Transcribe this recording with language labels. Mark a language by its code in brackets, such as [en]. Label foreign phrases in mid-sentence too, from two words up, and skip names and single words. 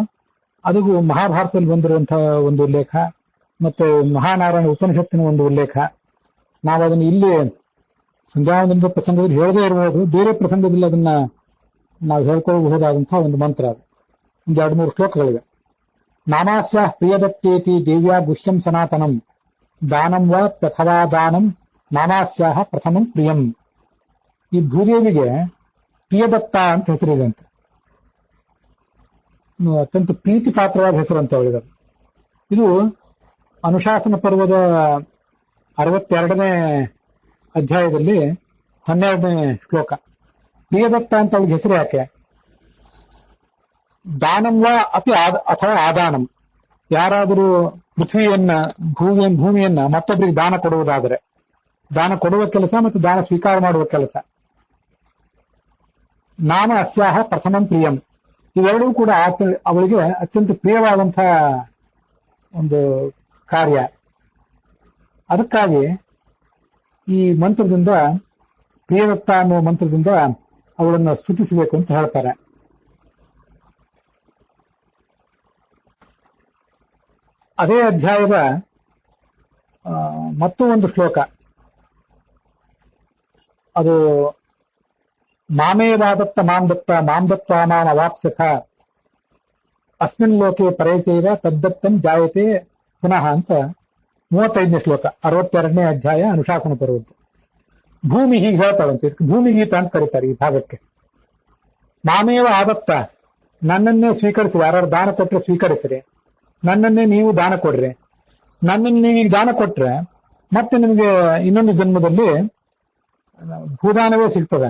[kn] ಅದು ಮಹಾಭಾರತದಲ್ಲಿ ಬಂದಿರುವಂತಹ ಒಂದು ಉಲ್ಲೇಖ, ಮತ್ತೆ ಮಹಾನಾರಾಯಣ ಉಪನಿಷತ್ತಿನ ಒಂದು ಉಲ್ಲೇಖ. ನಾವು ಅದನ್ನು ಇಲ್ಲಿ ಸಂಧ್ಯಾವಂದನದ ಪ್ರಸಂಗದಲ್ಲಿ ಹೇಳದೇ ಇರಬಹುದು, ಬೇರೆ ಪ್ರಸಂಗದಲ್ಲಿ ಅದನ್ನ ನಾವು ಹೇಳ್ಕೊಳ್ಳಬಹುದಾದಂತಹ ಒಂದು ಮಂತ್ರ ಅದು. ಒಂದು 2-3 ಶ್ಲೋಕಗಳಿವೆ. [sa] ನಾಮಾಸ್ಯ ಪ್ರಿಯದತ್ತೇತಿ ದೇವ್ಯಾ ಗುಹ್ಯಂ ಸನಾತನಂ ದಾನಂ ವಾ ಪ್ರಥವಾ ದಾನಂ ನಾಮಾಸ್ಯಾಹ ಪ್ರಥಮಂ ಪ್ರಿಯಂ. [kn] ಈ ಭೂದೇವಿಗೆ ಪ್ರಿಯದತ್ತ ಅಂತ ಹೆಸರಿದೆ. ಅತ್ಯಂತ ಪ್ರೀತಿ ಪಾತ್ರವಾದ ಹೆಸರು ಅಂತ ಅವಳಿಗೆ. ಇದು ಅನುಶಾಸನ ಪರ್ವದ 62ನೇ ಅಧ್ಯಾಯದಲ್ಲಿ 12ನೇ ಶ್ಲೋಕ. ಪ್ರಿಯದತ್ತ ಅಂತ ಅವಳಿಗೆ ಹೆಸರು ಯಾಕೆ? [sa] ದಾನಂವ ಅತಿ ಅಥವಾ ಆದಾನಂ, [kn] ಯಾರಾದರೂ ಪೃಥ್ವಿಯನ್ನ ಭೂಮಿಯನ್ನ ಮತ್ತೊಬ್ಬರಿಗೆ ದಾನ ಕೊಡುವುದಾದರೆ, ದಾನ ಕೊಡುವ ಕೆಲಸ ಮತ್ತು ದಾನ ಸ್ವೀಕಾರ ಮಾಡುವ ಕೆಲಸ. [sa] ನಾಮ ಅಸ್ಯಾಹ ಪ್ರಥಮಂ ಪ್ರಿಯಂ, [kn] ಇವೆರಡೂ ಕೂಡ ಅವಳಿಗೆ ಅತ್ಯಂತ ಪ್ರಿಯವಾದಂತಹ ಒಂದು ಕಾರ್ಯ. ಅದಕ್ಕಾಗಿ ಈ ಮಂತ್ರದಿಂದ, ಪ್ರಿಯದತ್ತ ಅನ್ನುವ ಮಂತ್ರದಿಂದ ಅವಳನ್ನು ಸ್ತುತಿಸಬೇಕು ಅಂತ ಹೇಳ್ತಾರೆ. ಅದೇ ಅಧ್ಯಾಯದ ಮತ್ತೂ ಒಂದು ಶ್ಲೋಕ, ಅದು [sa] ಮಾಮೇವಾದತ್ತ ಮಾಂದತ್ತ ಮಾಂ ಅವಾಪ್ಸ್ಯಥ ಅಸ್ಮಿನ್ ಲೋಕೆ ಪರೇಚೈವ ತದ್ದತ್ತಂ ಜಾಯತೆ ಪುನಃ [kn] ಅಂತ 35ನೇ ಶ್ಲೋಕ, 62ನೇ ಅಧ್ಯಾಯ ಅನುಶಾಸನ ಪರ್ವದ್ದು. ಭೂಮಿ ಹೀಗೆ ಹೇಳ್ತಾಳಂತೆ, ಇದಕ್ಕೆ ಭೂಮಿಗೀತ ಅಂತ ಕರೀತಾರೆ ಈ ಭಾಗಕ್ಕೆ. [sa] ಮಾಮೇವ ಆದತ್ತ, [kn] ನನ್ನನ್ನೇ ಸ್ವೀಕರಿಸಿ, ಯಾರು ದಾನ ಕೊಟ್ಟರೆ ಸ್ವೀಕರಿಸ್ರಿ, ನನ್ನನ್ನೇ ನೀವು ದಾನ ಕೊಡ್ರಿ, ನನ್ನನ್ನು ನೀವೀಗ ದಾನ ಕೊಟ್ರೆ ಮತ್ತೆ ನಿಮಗೆ ಇನ್ನೊಂದು ಜನ್ಮದಲ್ಲಿ ಭೂದಾನವೇ ಸಿಗ್ತದೆ.